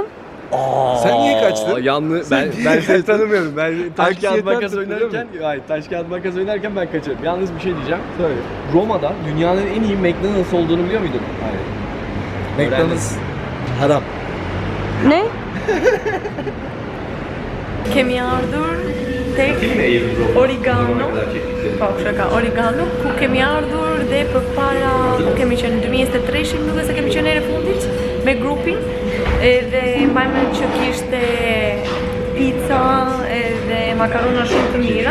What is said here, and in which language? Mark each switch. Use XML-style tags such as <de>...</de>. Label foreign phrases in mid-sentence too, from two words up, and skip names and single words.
<tr>Sen niye kaçtın? Yalnız ben seni tanımıyorum. Ben taş kağıt Anksiyetten makas tuttu, değil oynarken, hayır, taş kağıt makas oynarken ben kaçarım. Yalnız bir şey diyeceğim. Söyle. Roma'da dünyanın en iyi McDonald's olduğunu biliyor muydun? Hayır. McDonald's haram. Ne?</tr> <sq>Kemi ardhur tek Origano. Po, shaka, Origano, ku kemi ardhur dhe përpara, ku kemi qenë në 2023, nuk e se kemi qenë herë fundit me grupin. Edhe mbajmë që kishte pizza edhe makarona shumë të mira.</sq>